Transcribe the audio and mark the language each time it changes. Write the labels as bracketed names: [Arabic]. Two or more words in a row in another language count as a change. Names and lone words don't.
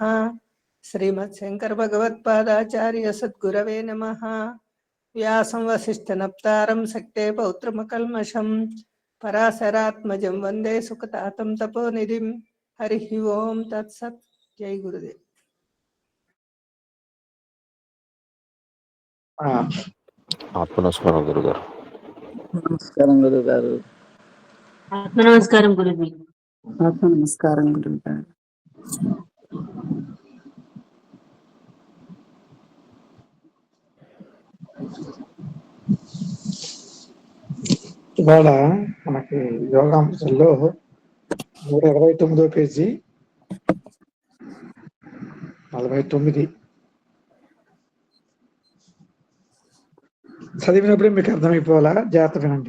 [Sanskrit] श्रीमत्शंकर भगवत्पादाचार्य सद्गुरवे नमः. व्यासं वसिष्ठनप्तारं शक्ते पौत्रमकल्मषं पराशरात्मजं वन्दे सुखतातं तपोनिधिं. हरिः ओम तत्सत्. जय गुरुदेव. [Telugu] ఆత్మనమస్కారం గురుగారు. నమస్కారం గురుగారు. నమస్కారం గురుజీ. నమస్కారం గురుగారు. ఇవాళ మనకి యోగాంశంలో 129వ పేజీ 49 చదివినప్పుడే మీకు అర్థమైపోవాలా, జాగ్రత్త వినండి.